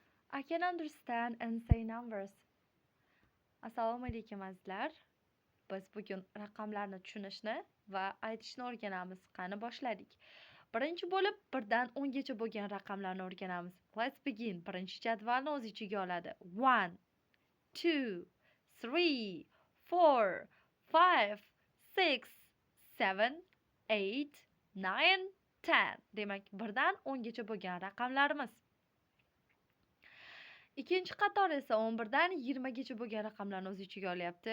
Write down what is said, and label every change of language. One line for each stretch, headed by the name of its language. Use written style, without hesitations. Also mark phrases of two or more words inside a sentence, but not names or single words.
English: I can understand and say numbers.
Uzbek: Assalomu alaykum azizlar. Biz bugun raqamlarni tushunishni va aytishni o'rganamiz. Qani boshladik. Birinchi bo'lib 1 dan 10 gacha bo'lgan raqamlarni o'rganamiz.
English: Let's begin.
Uzbek: Birinchi jadvalni o'z ichiga oladi. 1, 2, 3, 4, 5, 6, 7, 8, 9, 10. Demak, 1 dan 10 gacha bo'lgan raqamlarimiz. Ikkinchi qator esa 11 dan 20 gacha bo'lgan raqamlarni o'z ichiga olyapti.